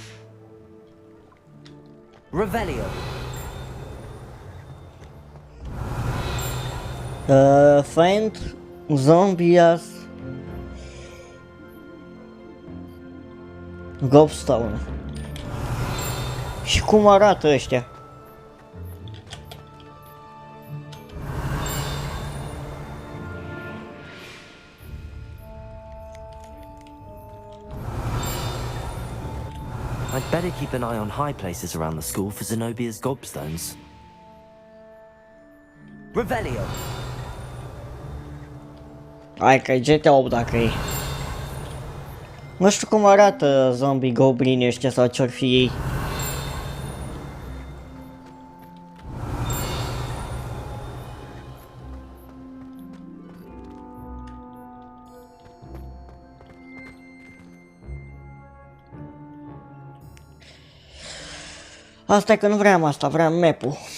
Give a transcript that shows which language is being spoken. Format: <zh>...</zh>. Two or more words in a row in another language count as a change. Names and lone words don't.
<en>Revelio. Find zombies Gobstone.</en> <ro>Și cum arată ăștia?</ro> <en>I'd better keep an eye on high places around the school for Zenobia's gobstones. Revelio.</en> <ro>Hai că e GTA 8 dacă e. Nu știu cum arată zombie goblini ăștia sau ce-or fi ei. Asta e că nu vreau asta, vreau map-ul.</ro>